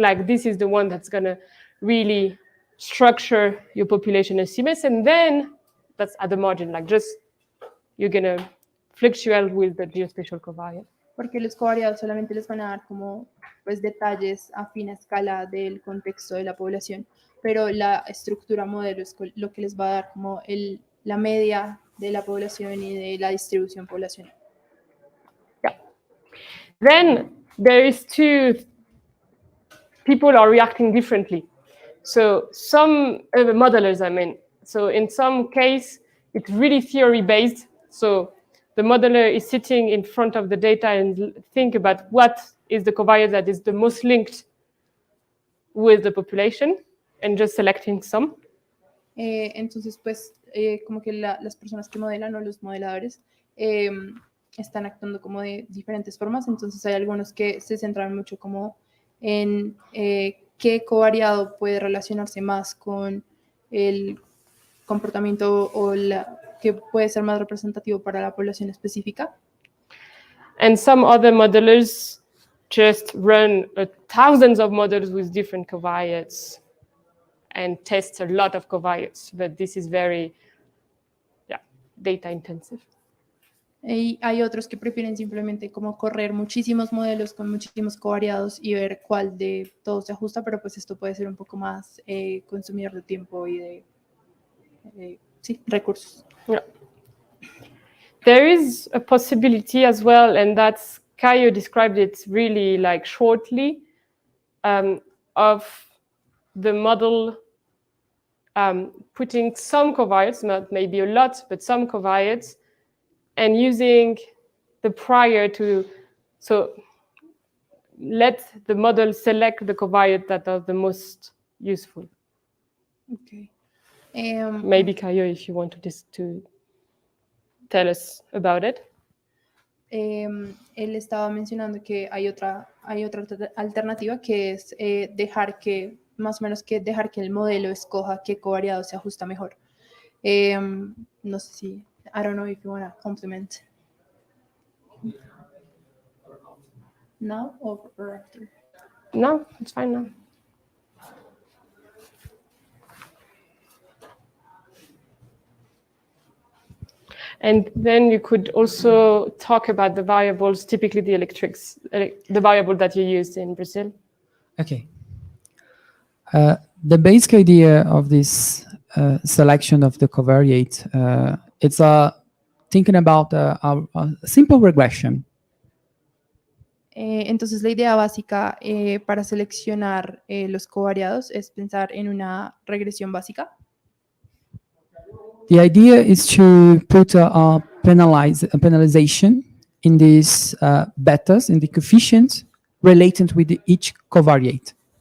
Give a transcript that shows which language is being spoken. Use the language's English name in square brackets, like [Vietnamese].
[English] Like this is the one that's going to really structure your population estimates, and then that's at the margin, like just you're going to fluctuate with the geospatial covariate. [Spanish] Porque los covariados solamente les van a dar como pues detalles a fina escala del contexto de la población, pero la estructura modelo es lo que les va a dar como la media de la población y de la distribución poblacional. [English] Yeah. Then there is people are reacting differently. So some modelers, I mean, so in some case, it's really theory based. So the modeler is sitting in front of the data and think about what is the covariate that is the most linked with the population and just selecting some. [Spanish] Entonces, pues, como que las personas que modelan o los modeladores están actuando como de diferentes formas. Entonces, hay algunos que se centran mucho como en qué covariado puede relacionarse más con el comportamiento o que puede ser más representativo para la población específica. [English] And some other modelers just run thousands of models with different covariates and test a lot of covariates, but this is very data intensive. [Spanish] Y hay otros que prefieren simplemente como correr muchísimos modelos con muchísimos covariados y ver cuál de todos se ajusta, pero pues esto puede ser un poco más consumidor de tiempo y de recursos. [English] Yeah. There is a possibility as well, and that's Caio described it really like shortly, of the model putting some covariates, not maybe a lot, but some covariates, and using the prior to, so let the model select the covariate that are the most useful. Okay. Maybe Caio, if you want to tell us about it. [Spanish] Él estaba mencionando que hay otra alternativa que es dejar que el modelo escoja qué covariado se ajusta mejor. No sé si, [English] I don't know if you want to compliment. Now or after? No, it's fine now. And then you could also talk about the variables, typically the the variable that you used in Brazil. Okay. The basic idea of this selection of the covariate, it's thinking about a simple regression. [Spanish] Entonces la idea básica para seleccionar los covariados es pensar en una regresión básica. [English] The idea is to put a penalization in these betas, in the coefficients related with each covariate.